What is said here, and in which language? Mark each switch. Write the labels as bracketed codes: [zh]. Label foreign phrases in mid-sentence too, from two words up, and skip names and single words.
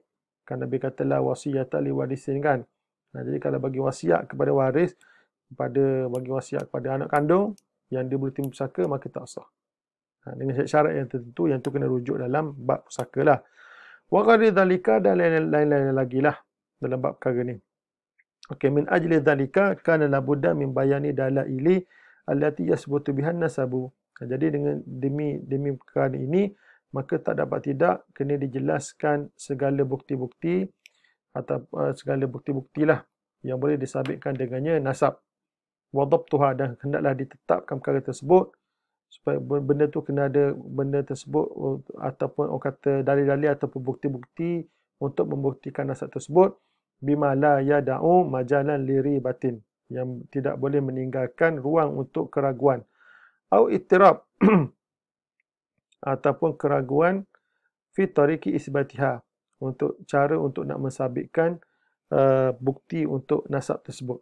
[ms] Kan Nabi kata [ar] لا وصية لوارث [ms] kan. Jadi kalau bagi wasiat kepada waris, bagi wasiat kepada anak kandung yang dia boleh terima pusaka, maka tak sah. Dengan syarat yang tertentu yang tu kena rujuk dalam bab pusaka lah. [ar] وغير ذلك [ms] dan lain-lain lagi lah dalam bab perkara ni. Okey, [ar] من أجل ذلك كان لا بد من بيان الدلائل التي يثبت بها النسب. [ms] Jadi dengan demi perkara ini maka tak dapat tidak kena dijelaskan segala bukti-bukti atau segala bukti-buktilah yang boleh disabitkan dengannya nasab. [ar] وضبطها [ms] dan hendaklah ditetapkan perkara tersebut supaya benda tu kena ada benda tersebut ataupun orang kata dalil-dalil ataupun bukti-bukti untuk membuktikan nasab tersebut [ar] بما لا يدع مجالا للريبة [ms] yang tidak boleh meninggalkan ruang untuk keraguan [ar] أو اضطراب [ms] ataupun keraguan [ar] في طريق إثباتها [ms] untuk cara untuk nak mensabitkan bukti untuk nasab tersebut.